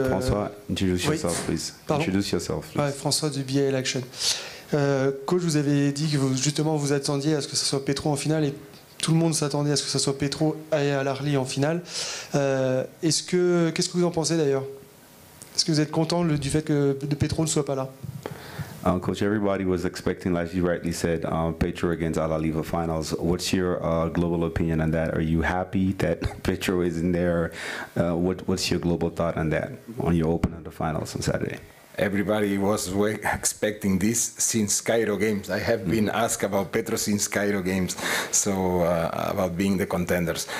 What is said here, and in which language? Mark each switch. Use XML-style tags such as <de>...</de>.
<en>François, introduce yourself, please.</en> <fr>Pardon?</fr> <en>Introduce yourself, please.</en> <fr>Ouais, François du BAL Action. Coach, vous avez dit que justement vous attendiez à ce que ce soit Petro en finale, et tout le monde s'attendait à ce que ce soit Petro et à l'Ahly en finale. Qu'est-ce que vous en pensez d'ailleurs? Est-ce que vous êtes content du fait que Petro ne soit pas là?</fr> <en>Coach, everybody was expecting, like you rightly said, Petro against Ahly for finals. What's your global opinion on that? Are you happy that Petro is in there? What's your global thought on that, on your opener of the finals on Saturday? Everybody was expecting this since Cairo games. I have been asked about Petro since Cairo games, so about being the contenders.</en>